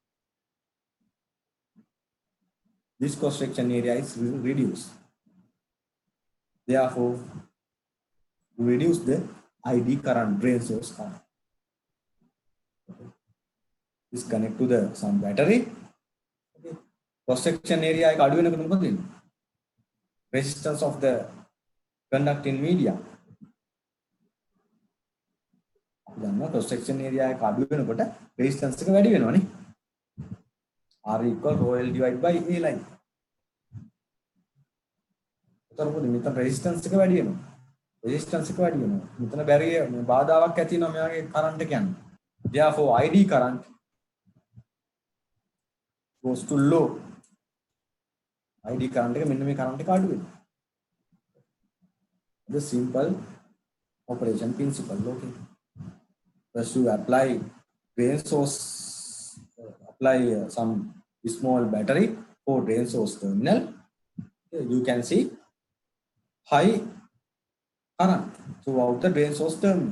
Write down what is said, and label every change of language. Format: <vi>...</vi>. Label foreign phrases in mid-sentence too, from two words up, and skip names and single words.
<en>This cross-section area is reduced. Therefore, reduce the ID current, drain source current. This connect to the some battery. Okay. Cross-section area</en> <si>එක අඩු වෙනකොට මොකද වෙන්නේ?</si> <en>Resistance of the conducting media.</en> <si>දන්නවා</si> <en>cross-section area</en> <si>එක අඩු වෙනකොට resistance එක වැඩි වෙනවනේ.</si> <en>R equal rho L divided by A line.</en> <si>එතකොට මෙතන resistance එක වැඩි වෙනවා. Resistance එක වැඩි වෙනවා. මෙතන barrier බාධාවක් ඇති වෙනවා මෙයාගේ current එක යන්නේ.</si> <en>Therefore ID current goes to low. ID current</en> <si>එක මෙන්න මේ current එක අඩු වෙනවා.</si> <en>The simple operation principle. Okay. First you apply drain source, apply some small battery for drain source terminal. Okay. You can see high current throughout the drain source terminal.</en>